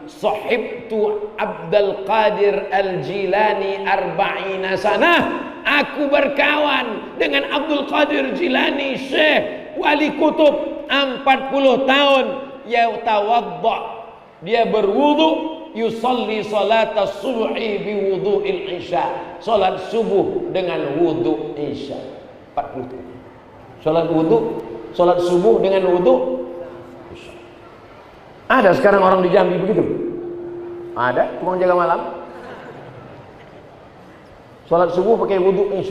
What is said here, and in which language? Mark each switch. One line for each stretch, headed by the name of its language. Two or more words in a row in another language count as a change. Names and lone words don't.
Arabic: صحبت عبد القادر الجيلاني أربعين سنة.
Indonesian: Aku berkawan dengan Abdul Qadir Jilani, Syekh Wali Kutub, 40 tahun.
Arabic: يتوضأ,
Indonesian: dia berwudu,
Arabic: يصلي صلاة الصبح بوضوء العشاء.
Indonesian: Salat subuh dengan wudu isya. 40 tahun. Salat subuh dengan wudu isya. Ada sekarang orang di Jambi begitu? Ada tukang jaga malam. Salat subuh pakai wudu isya.